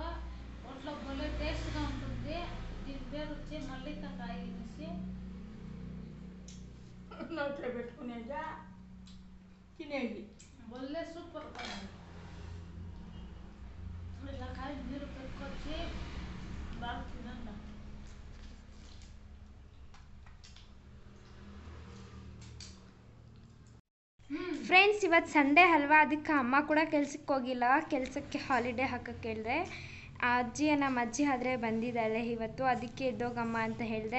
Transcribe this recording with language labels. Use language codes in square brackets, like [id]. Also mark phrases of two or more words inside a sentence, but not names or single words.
[te] ఒట్లో భలే టేస్ట్గా ఉంటుంది. దీని పేరు వచ్చి మల్లికాయ అనేసి. నోట్లో పెట్టుకునేదా తినేది భలే సూపర్గా ఉంది. ఇలా కాయ మీరు పెట్టుకొచ్చి బాగా తినండి. [kn] ಫ್ರೆಂಡ್ಸ್ ಇವತ್ತು ಸಂಡೇ ಅಲ್ವಾ, ಅದಕ್ಕೆ ಅಮ್ಮ ಕೂಡ ಕೆಲ್ಸಕ್ಕೆ ಹೋಗಿಲ್ಲ. ಕೆಲಸಕ್ಕೆ ಹಾಲಿಡೇ ಹಾಕಕ್ಕೆ ಹೇಳಿದೆ. ನಮ್ಮ ಅಜ್ಜಿ ಆದರೆ ಬಂದಿದ್ದಾಳೆ ಇವತ್ತು. ಅದಕ್ಕೆ ಎದ್ದೋಗಮ್ಮ ಅಂತ ಹೇಳಿದೆ.